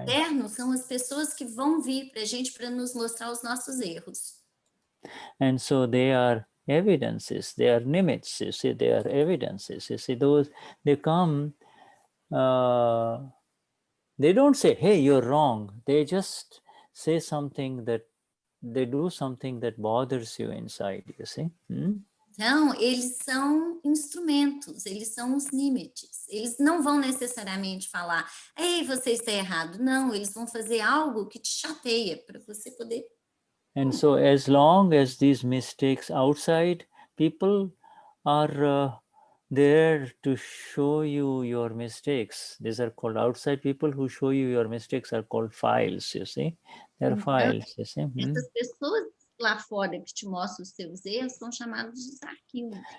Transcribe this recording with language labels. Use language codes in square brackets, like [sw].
[pt] externo são as pessoas que vão vir para a gente para nos mostrar os nossos erros. [en] And so they are evidences, they are nimitz, you see, they are evidences, you see, those, they come, they don't say, hey, you're wrong, they just say something that, they do something that bothers you inside, you see. [pt] Então, eles são instrumentos, eles são os limites. Eles não vão necessariamente falar, ei, você está errado. Não, eles vão fazer algo que te chateia para você poder... [en] And so as long as these mistakes outside, people are there to show you your mistakes. These are called outside people who show you your mistakes are called files, you see. They're files, you see. [pt] Essas pessoas lá fora que te mostram os seus erros são chamados de arquivos.